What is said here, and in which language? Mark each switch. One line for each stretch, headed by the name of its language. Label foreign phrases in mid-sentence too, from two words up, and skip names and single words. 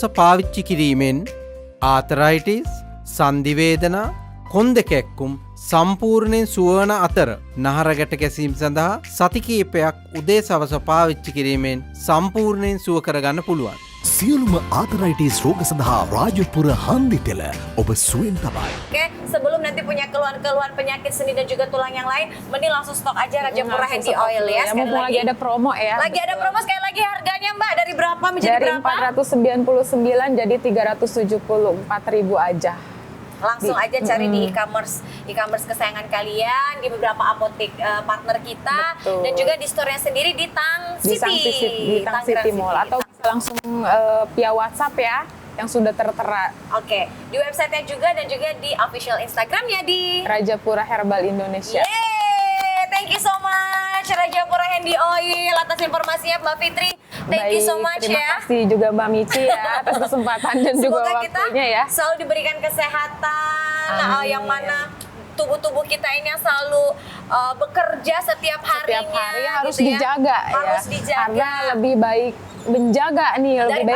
Sinhala: පාවිච්චි කිරීමෙන් ආතරයිටිස් සන්ධිවේදනා කොන්ද කැක්කුම් සම්පූර්ණයෙන් සුවවන අතර නහරගැට ගැසීම් සඳහා සති කිහිපයක් උදේ සවස පාවිච්චි කිරීමෙන් සම්පූර්ණයෙන් සුව කරගන්න පුළුවන්. සියලුම ආතරයිටිස් රෝග සඳහා රාජපුර හන්දි තෙල ඔබ සුවෙන් තමයි.
Indonesian: Oke, sebelum nanti punya keluhan-keluhan penyakit sendi dan juga tulang yang lain, mending langsung stok aja Rajapura Handy Oil ya. Sekali Mumpung lagi ada promo ya. Lagi ada promo, sekali lagi harganya Mbak dari berapa menjadi Dari berapa? 499 jadi 374.000 aja. Langsung aja cari di e-commerce kesayangan kalian di beberapa apotek partner kita. Betul. Dan juga di store-nya sendiri di Tang Di City. di Tang City Mall atau bisa langsung via WhatsApp ya yang sudah tertera. Oke, di website-nya juga dan juga di official Instagram-nya di Rajapura Herbal Indonesia. Yeay,
English: thank you so much
Indonesian: Rajapura Handy Oil atas informasinya Mbak Fitri.
English: Thank you so much
Indonesian: terima ya. kasih juga Mbak Mici ya atas kesempatan dan juga Semoga kita waktunya ya. selalu diberikan kesehatan, Amin. yang mana tubuh-tubuh kita ini yang selalu bekerja setiap harinya. Setiap hari harus gitu ya. dijaga Harus ya. dijaga. Karena lebih baik menjaga nih, lebih baik